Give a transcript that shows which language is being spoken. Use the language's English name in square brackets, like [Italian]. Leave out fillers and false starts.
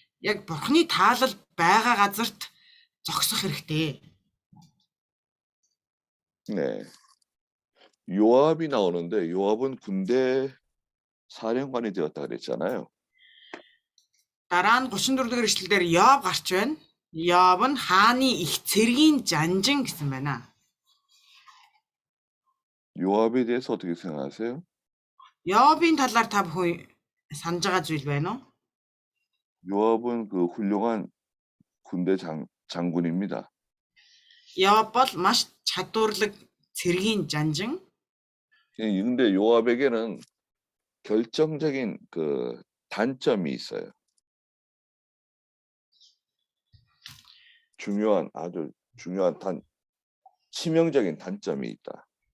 [Mongolian] Яг Бурхны таалал байгаа газарт зогсох хэрэгтэй. [Korean] 네. 요압이 나오는데 요압은 군대 사령관이 되었다 그랬잖아요. [Mongolian] Дараа нь 34 дугаар эшлэлдэр Йоб гарч байна. Йоб нь хааны их цэргийн жанжин гэсэн байна. [Korean] 요압에 대해서 어떻게 생각하세요? [Mongolian] Йобын талаар та бүхэн санаж байгаа зүйл байна уу? [Korean] 요압은 그 훌륭한 군대 장군입니다. [Mongolian] Йоб бол маш чадварлаг цэргийн жанжин. [Korean] 근데 요압에게는 결정적인 그 단점이 있어요. 아주 중요한 치명적인 단점이 있다.